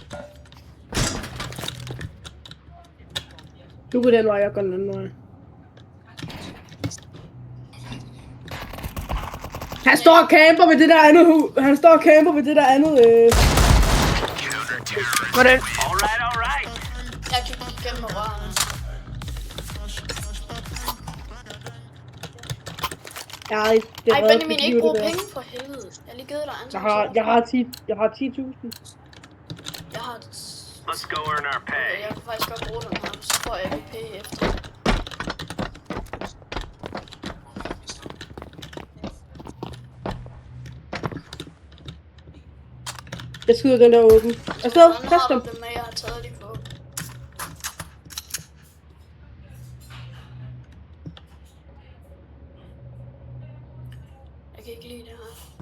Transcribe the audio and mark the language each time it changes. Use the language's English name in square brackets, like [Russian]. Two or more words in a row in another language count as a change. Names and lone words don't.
[Danish] Du går den vej, jeg går den anden vej. Han står og camper ved det der andet hus. Han står og camper ved det der andet. Hvordan? [English] All right. [Danish] Jeg kigger igennem røret. Ej, det Ej, redder Benjamin, dit ikke liv, brug det der. penge for helvede. Jeg har lige givet dig ansvar. Jeg har 10.000. Jeg har... [English] Let's go earn our [Danish] Okay, [English] pay. [Danish] jeg kan faktisk godt bruge den her, så får jeg AVP efter. Jeg skyder den der åben. Afsted, Hvordan kast har dem. du det med, at jeg har taget de på? Jeg kan ikke lide det her.